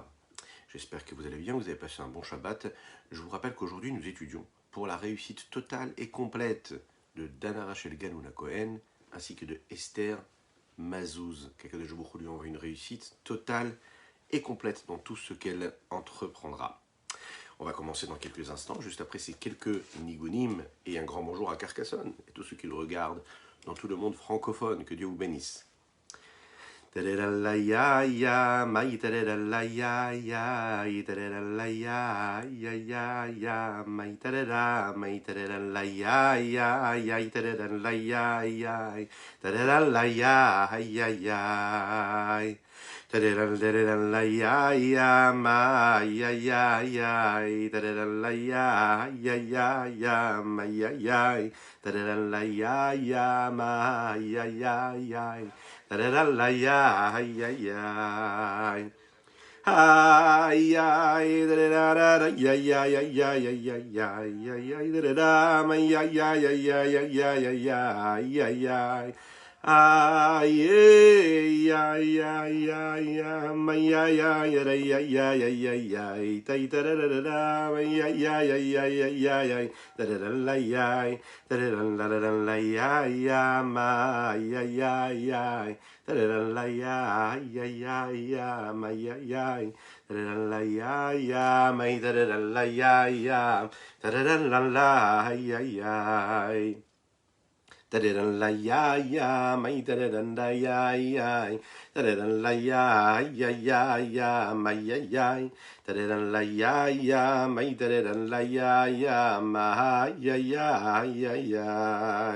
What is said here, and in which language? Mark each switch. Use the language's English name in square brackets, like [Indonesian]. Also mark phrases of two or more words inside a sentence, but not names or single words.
[French] J'espère que vous allez bien, vous avez passé un bon Shabbat. Je vous rappelle qu'aujourd'hui nous étudions pour la réussite totale et complète de Dana Rachel Ganouna Cohen ainsi que de Esther Mazouz. Qu' [Hebrew] הקדוש ברוך הוא [French] lui envoie une réussite totale et complète dans tout ce qu'elle entreprendra. On va commencer dans quelques instants, juste après ces quelques nigunim et un grand bonjour à Carcassonne et tous ceux qui le regardent dans tout le monde francophone. Que Dieu vous bénisse. Tararalaya, mai tararalaya, tararalaya, mai tarara, mai tararalaya, tararalaya, tararalaya, tararalaya, mai tararalaya, mai tararalaya, mai da-da-da-la-ya, ay-ay-ay. Ay-ay, da-da-da-da-ya-ya-ya-ya-ya-ya-ya-ya, da-da-da, ay-ay-ay-ay-ay-ay-ay-ay-ay. Ay-ay-ay-ay-ay, ay-ay-ay-ay-ay-ay-ay-ay, tay-da-da-da-da, ay-ay-ay-ay-ay-ay-ay, da-da-da-la-yay, da-da-da-la-la-la-la-ya-ya, ay-ay-ay-ay, da-da-da-la-ya-ya-ya-ya, ay-ay-ay, da-da-da-la-ya-ya, da-da-da-la-ya-ya, da-da-da-la-la-ay-ay-ay. Da-da-da-la-ya-ya, mai da-da-da-la-ya-ya, da-da-da-la-ya-ya-ya-ya, mai-ya-ya, da-da-da-la-ya-ya, mai da-da-da-la-ya-ya, mai-ya-ya-ya-ya.